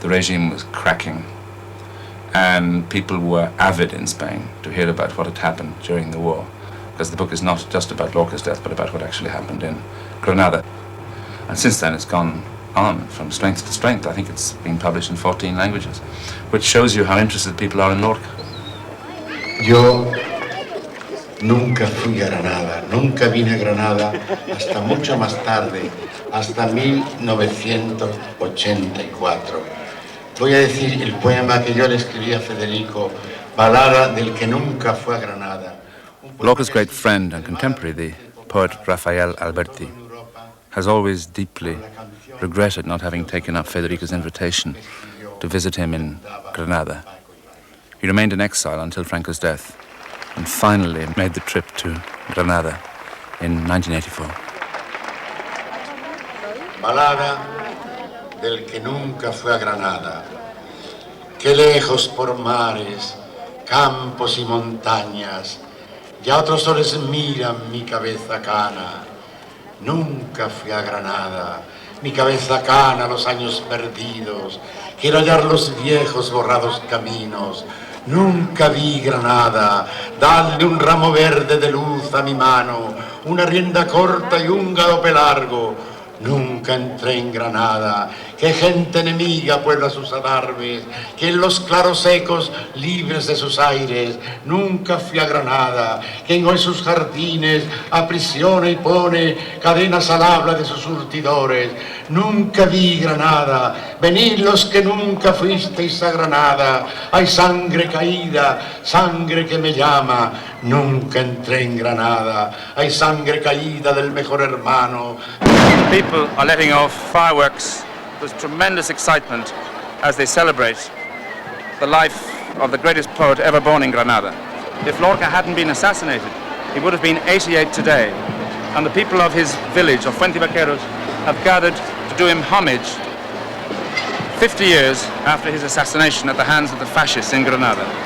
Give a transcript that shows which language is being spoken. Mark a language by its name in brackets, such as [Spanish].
[English] The regime was cracking, and people were avid in Spain to hear about what had happened during the war, because the book is not just about Lorca's death, but about what actually happened in Granada. And since then it's gone on from strength to strength. I think it's been published in 14 languages, which shows you how interested people are in Lorca. [Spanish] Yo nunca fui a Granada, nunca vine a Granada hasta mucho más tarde, hasta 1984. Voy a decir el poema que yo le escribí a Federico, Balada del que nunca fue a Granada. [English] Lorca's great friend and contemporary, the poet Rafael Alberti, has always deeply regretted not having taken up Federico's invitation to visit him in Granada. He remained in exile until Franco's death and finally made the trip to Granada in 1984. [Spanish] Balada del que nunca fue a Granada. Qué lejos por mares, campos y montañas, ya otros soles miran mi cabeza cana. Nunca fui a Granada, mi cabeza cana los años perdidos. Quiero hallar los viejos borrados caminos. Nunca vi Granada, darle un ramo verde de luz a mi mano, una rienda corta y un galope largo. Nunca entré en Granada, que gente enemiga puebla sus adarves, que en los claros ecos libres de sus aires. Nunca fui a Granada, quien hoy sus jardines aprisiona y pone cadenas al habla de sus surtidores. Nunca vi Granada, venid los que nunca fuisteis a Granada. Hay sangre caída, sangre que me llama. Nunca entré en Granada, hay sangre caída del mejor hermano. [English] People are letting off fireworks. There's tremendous excitement as they celebrate the life of the greatest poet ever born in Granada. If Lorca hadn't been assassinated, he would have been 88 today. And the people of his village, of Fuentivaqueros, have gathered to do him homage 50 years after his assassination at the hands of the fascists in Granada.